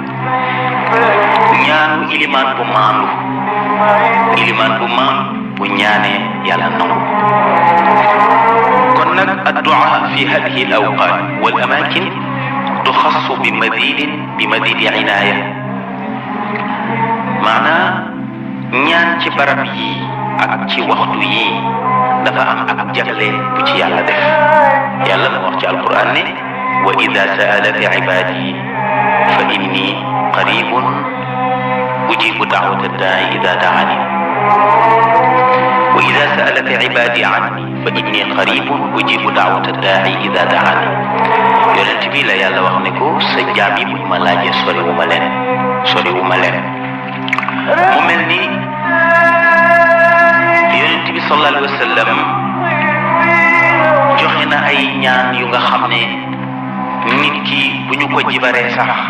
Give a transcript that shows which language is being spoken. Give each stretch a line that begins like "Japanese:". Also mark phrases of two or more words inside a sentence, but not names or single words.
Wolof: ñaanu ilimaan bu maandu bu ñaanee yàlla nangu kon nag
Arabic: الدعاء في هذه الأوقات والأمكنة تخص بمزيد عناية
Wolof: maanaam ñaan ci barab yi ak ci waxtu yi dafa am ak jagle bu ci yàlla def yàlla mu wax ci alquran ne
Arabic: وإذا سألك عبادي فإني قريب أجيب دعوة الداع إذا دعان وإذا سألك عبادي عني فإني قريب أجيب دعوة الداع إذا دعان
Wolof: yonent bi la yàlla wax ne ko sa jaam yi buñ ma laajee soriwu ma leen mu mel ni yonent bi
Arabic: صلى الله عليه وسلم
Wolof: joxe na ay ñaan yu nga xam ne nit ki bu ñu ko jibaree sax